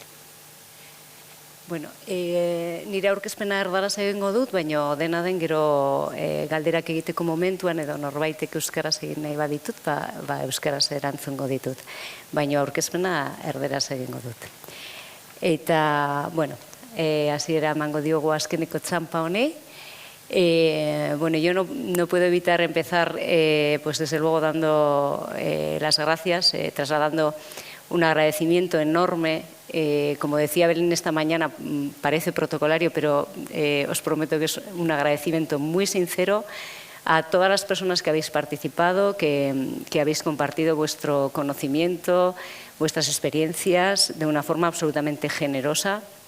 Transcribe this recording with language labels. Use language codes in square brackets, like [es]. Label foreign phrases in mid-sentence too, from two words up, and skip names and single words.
[eu] Bueno, nire aurkezpena erdaraz egingo dut, baina dena den gero galderak egiteko momentuan edo norbaitek euskaraz egin nahi baditut, euskaraz erantzungo ditut. Baina aurkezpena erderaz egingo dut. Eta, hasiera emango diogu azkeneko txampa honei. [es] Yo no puedo evitar empezar, desde luego dando las gracias, trasladando un agradecimiento enorme. Como decía Belén esta mañana, parece protocolario, pero os prometo que es un agradecimiento muy sincero a todas las personas que habéis participado, que habéis compartido vuestro conocimiento, vuestras experiencias de una forma absolutamente generosa.